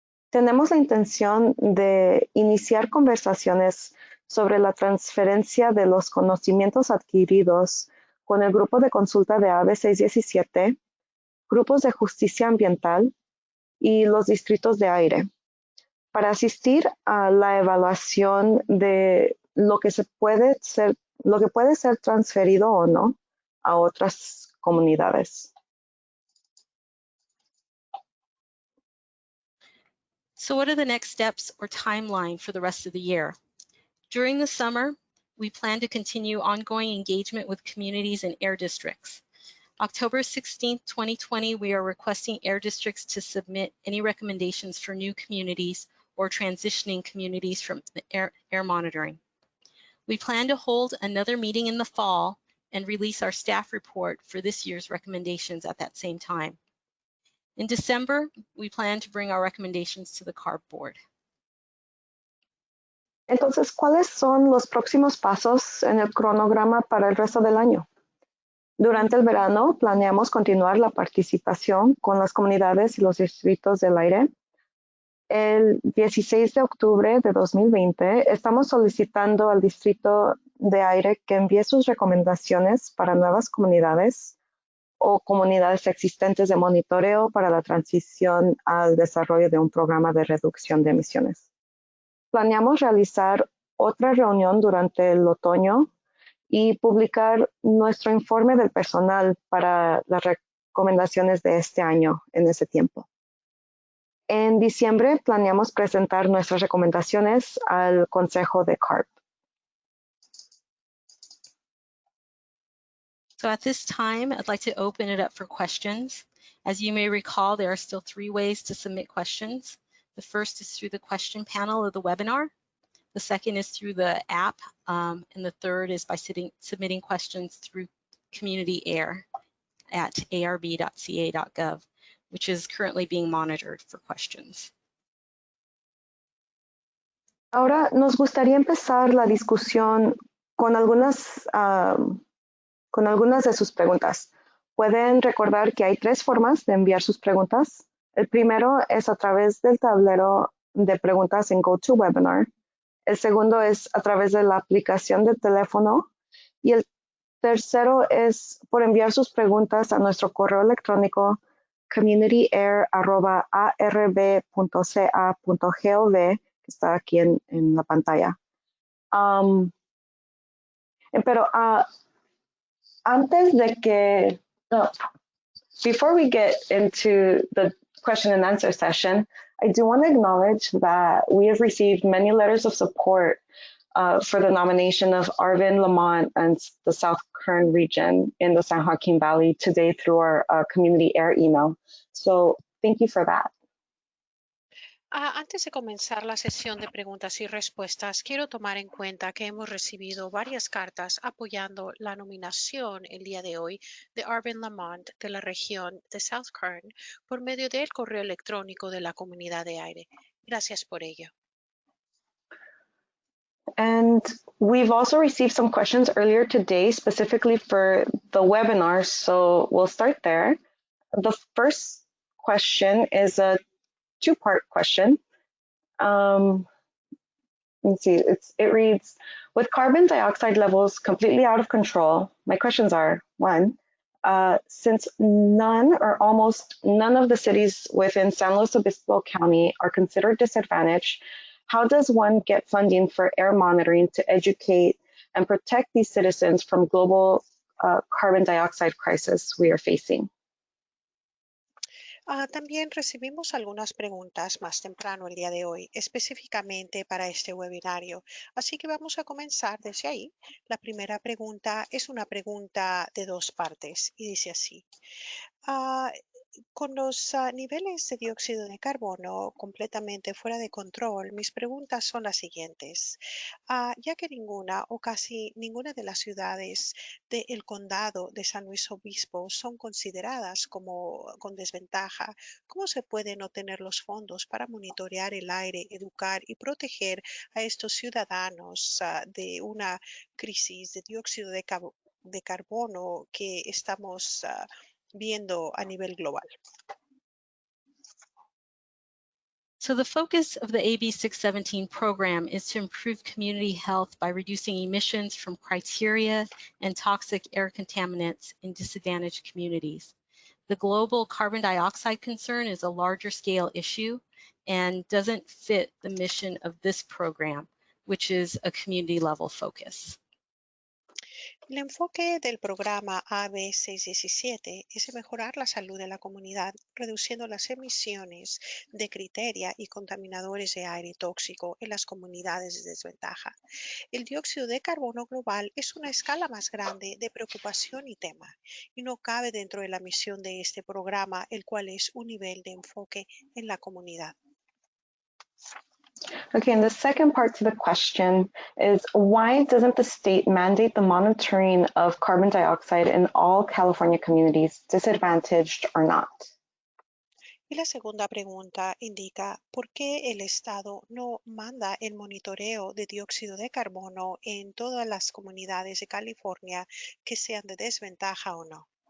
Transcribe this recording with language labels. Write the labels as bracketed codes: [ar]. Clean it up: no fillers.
[es] Tenemos la intención de iniciar conversaciones sobre la transferencia de los conocimientos adquiridos con el grupo de consulta de AB 617, grupos de justicia ambiental y los distritos de aire, para asistir a la evaluación de lo que puede ser transferido o no a otras comunidades. [en] So what are the next steps or timeline for the rest of the year? During the summer, we plan to continue ongoing engagement with communities and air districts. October 16, 2020, we are requesting air districts to submit any recommendations for new communities or transitioning communities from the air monitoring. We plan to hold another meeting in the fall and release our staff report for this year's recommendations at that same time. In December, we plan to bring our recommendations to the CARB board. [es] Entonces, ¿cuáles son los próximos pasos en el cronograma para el resto del año? Durante el verano, planeamos continuar la participación con las comunidades y los distritos del aire. El 16 de octubre de 2020, estamos solicitando al Distrito de Aire que envíe sus recomendaciones para nuevas comunidades o comunidades existentes de monitoreo para la transición al desarrollo de un programa de reducción de emisiones. Planeamos realizar otra reunión durante el otoño y publicar nuestro informe del personal para las recomendaciones de este año en ese tiempo. En diciembre planeamos presentar nuestras recomendaciones al Consejo de CARB. [en] So at this time, I'd like to open it up for questions. As you may recall, there are still 3 ways to submit questions. The first is through the question panel of the webinar. The second is through the app, and the third is by submitting questions through Community Air at arb.ca.gov, which is currently being monitored for questions. [es] Ahora nos gustaría empezar la discusión con algunas de sus preguntas. Pueden recordar que hay 3 formas de enviar sus preguntas. El primero es a través del tablero de preguntas en GoToWebinar. El segundo es a través de la aplicación de teléfono. Y el tercero es por enviar sus preguntas a nuestro correo electrónico communityair@arb.ca.gov, que está aquí en la pantalla. [en] Pero antes de que, before we get into the question and answer session, I do want to acknowledge that we have received many letters of support for the nomination of Arvin Lamont and the South Kern region in the San Joaquin Valley today through our Community Air email. So thank you for that. [es] Antes de comenzar la sesión de preguntas y respuestas, quiero tomar en cuenta que hemos recibido varias cartas apoyando la nominación el día de hoy de Arvin Lamont de la región de South Kern por medio del correo electrónico de la Comunidad de Aire. Gracias por ello. [en] And we've also received some questions earlier today specifically for the webinar, so we'll start there. The first question is a 2-part question. let's see, it reads, with carbon dioxide levels completely out of control, my questions are, one, since none or almost none of the cities within San Luis Obispo County are considered disadvantaged, how does one get funding for air monitoring to educate and protect these citizens from global carbon dioxide crisis we are facing? [es] También recibimos algunas preguntas más temprano el día de hoy, específicamente para este webinario. Así que vamos a comenzar desde ahí. La primera pregunta es una pregunta de dos partes y dice así. Con los niveles de dióxido de carbono completamente fuera de control, mis preguntas son las siguientes. Ya que ninguna o casi ninguna de las ciudades del condado de San Luis Obispo son consideradas como con desventaja, ¿cómo se pueden obtener los fondos para monitorear el aire, educar y proteger a estos ciudadanos de una crisis de dióxido de carbono que estamos viendo a nivel global? [en] So the focus of the AB 617 program is to improve community health by reducing emissions from criteria and toxic air contaminants in disadvantaged communities. The global carbon dioxide concern is a larger scale issue and doesn't fit the mission of this program, which is a community level focus. [es] El enfoque del programa AB 617 es mejorar la salud de la comunidad, reduciendo las emisiones de criteria y contaminadores de aire tóxico en las comunidades de desventaja. El dióxido de carbono global es una escala más grande de preocupación y tema, y no cabe dentro de la misión de este programa, el cual es un nivel de enfoque en la comunidad. [en] Okay, and the second part to the question is, why doesn't the state mandate the monitoring of carbon dioxide in all California communities, disadvantaged or not? [es] Y la segunda pregunta indica, ¿por qué el Estado no manda el monitoreo de dióxido de carbono en todas las comunidades de California, que sean de desventaja o no?